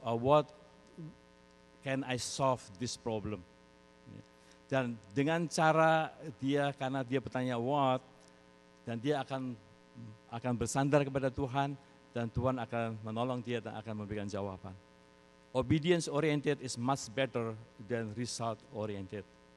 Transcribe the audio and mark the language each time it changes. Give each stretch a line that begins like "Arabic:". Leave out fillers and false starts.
English: Or what can I solve this problem?
Indonesian: Dan dengan cara dia, karena dia bertanya what, dan dia akan bersandar kepada Tuhan, dan Tuhan akan menolong dia dan akan memberikan jawaban.
English: Obedience oriented is much better than result oriented.